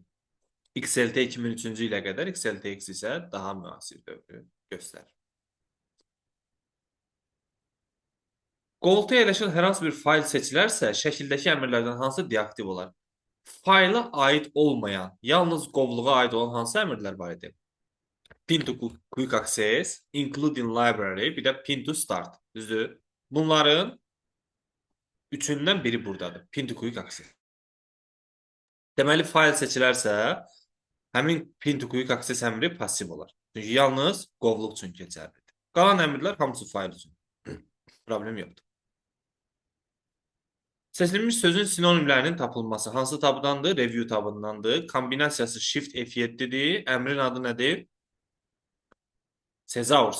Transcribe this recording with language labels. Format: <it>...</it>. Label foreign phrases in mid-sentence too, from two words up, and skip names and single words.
<az>XLT 2003-cü ilə qədər, XLTX isə daha müasir dövrü göstərir. Qoltuğa yerləşən hər hansı bir fayl seçilərsə, şəkildəki əmrlərdən hansı deaktiv olar? Fayla aid olmayan, yalnız qovluğa aid olan hansı əmrlər var idi?</az> <en>Pin to quick access, including library,</en> <az>bir də</az> <en>pin to start.</en> <az>Düzdür? Bunların üçündən biri buradadır.</az> <en>Pin to quick access.</en> <az>Deməli, fayl seçilərsə, həmin</az> <en>pin to quick access</en> <az>əmri passiv olar. Çünki yalnız qovluq üçün keçərlidir. Qalan əmrlər hamısı fayl üçün. Problem yoxdur. Seçilmiş sözün sinonimlərinin tapılması hansı tabdandır? Review tabındandır. Kombinasiyası Shift F7-dir. Əmrin adı nədir? Thesaurus.</az>